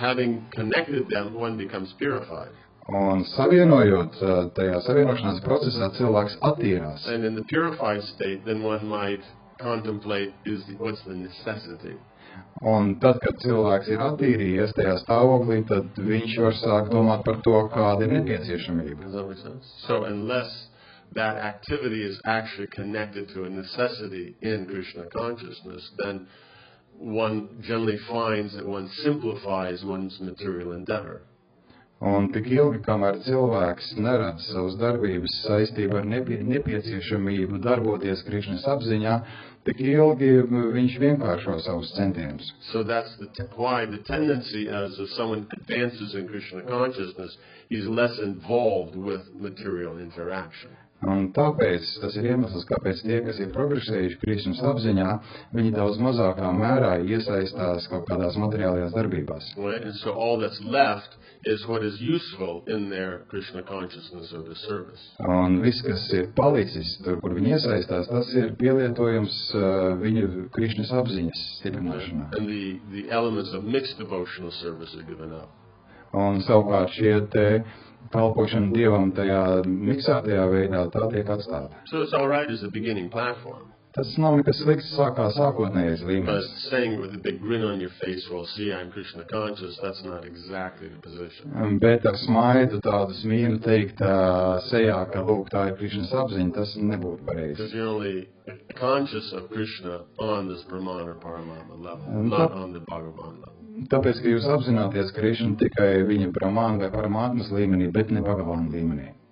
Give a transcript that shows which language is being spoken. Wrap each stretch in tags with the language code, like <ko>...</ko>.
<en>Having connected them, one becomes purified.</en> <lv>Un savienojot tajā savienošanās procesā, cilvēks attīrās.</lv> <en>And in the purified state, then one might contemplate what's the necessity.</en> <lv>Un tad, kad cilvēks ir attīrījies tajā stāvoklī, tad viņš var sākt domāt par to, kāda ir nepieciešamība.</lv> <en>Does that make sense? So unless that activity is actually connected to a necessity in Krishna consciousness, then one generally finds that one simplifies one's material endeavor.</en> <lv>Un tik ilgi, kamēr cilvēks neredz savas darbības saistībā ar nepieciešamību darboties Krishnas apziņā, tik ilgi viņš vienkāršo savus centienus.</lv> <en>So that's why the tendency as if someone advances in Krishna consciousness, he's less involved with material interaction.</en> <lv>Un tāpēc tas ir iemesls, kāpēc tie, kas ir progresējuši Krishnas apziņā, viņi daudz mazākā mērā iesaistās kaut kādās materiālajās darbībās.</lv> <en>Right? And so all that's left is what is useful in their Krishna consciousness or the service.</en> <lv>Un viss, kas ir palicis tur, kur viņi iesaistās, tas ir pielietojums viņu Krishnas apziņas stiprināšanā.</lv> <en>And the elements of mixed devotional service are given up.</en> <lv>Un savukārt šie te kalpošana Dievam tajā miksētajā veidā, tā tiek atstāta.</lv> <en>So it's all right as a beginning platform.</en> <lv>Tas nav nekas slikts sākotnējais</lv> <en>But</en> <lv>līmenis.</lv> <en>saying it with a big grin on your face, well, see, I'm Krishna conscious, that's not exactly the position.</en> <lv>Bet ar smaidu tādu smīnu teikt sejā, ka lūk, tā ir Krišnas apziņa, tas nebūtu pareizi.</lv> <en>Because you're only conscious of Krishna on this Brahman or Paramāma level, not on the Bhagavan level.</en> <lv>Tāpēc, ka jūs apzināties Krišnu tikai viņa Brahmāna vai Paramātmas līmenī, bet ne Bhagavāna līmenī.</lv>